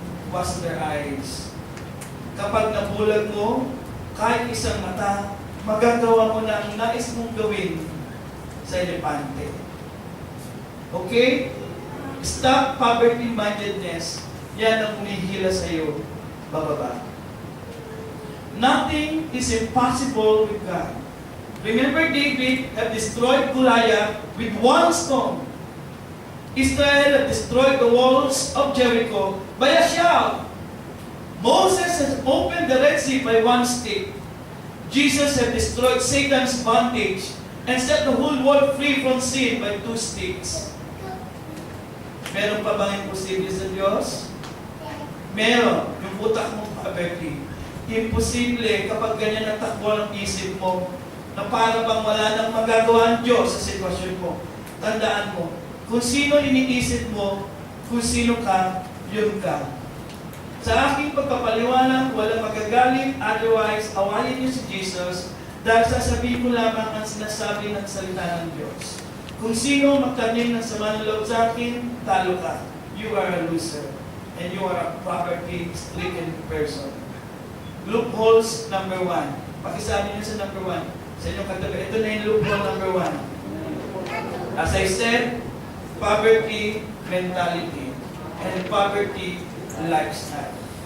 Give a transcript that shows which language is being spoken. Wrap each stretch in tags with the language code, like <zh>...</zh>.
<en>was their eyes.</en> <tl>Kapag nabulag mo, kahit isang mata, magagawa mo na ang nais mong gawin sa elepante. Okay?</tl> <en>Stop poverty-mindedness.</en> <tl>Yan ang humihila sa iyo, bababa.</tl> <en>Nothing is impossible with God. Remember, David had destroyed Goliath with one stone. Israel had destroyed the walls of Jericho by a shout. Moses has opened the Red Sea by one stick. Jesus had destroyed Satan's bondage and set the whole world free from sin by 2 sticks.</en> <tl>Meron pa bang imposible sa Diyos? Meron. Yung utak mong poverty. Imposible kapag ganyan ang takbo ng isip mo na para bang wala nang magagawa ang Diyos sa sitwasyon mo. Tandaan mo, kung sino iniisip mo, kung sino ka, yun ka. Sa aking pagpapaliwanag, walang magagalit, otherwise, awayin niyo si Jesus dahil sasabihin ko lamang ang sinasabi ng salita ng Diyos. Kung sino magtanim ng sama ng loob sa akin, talo ka.</tl> <en>You are a loser. And you are a poverty-stricken person.</en> <tl>Loopholes number 1. Pakisabi niyo sa number 1. Sa inyong katabi. Ito na yung loophole number 1.</tl> <en>As I said, poverty mentality and poverty lifestyle.</en>